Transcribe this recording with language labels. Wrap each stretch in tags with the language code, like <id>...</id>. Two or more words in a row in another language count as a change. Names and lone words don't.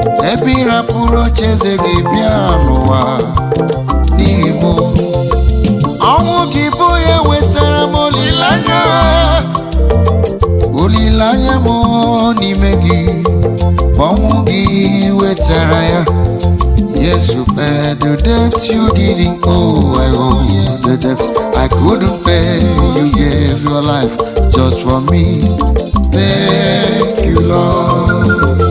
<ig>Ebe ị rapụrụ oche eze gị bịa n'ụwa n'ihi m. Ọnwụ gị bụ ya wetara m olileanya. Olileanya m n'ime gị, ọnwụ gị wetara ya.</ig> <en>Yes, you paid the debt you didn't owe. I owe the debt I couldn't pay. You gave your life just for me. Thank you, Lord.</en>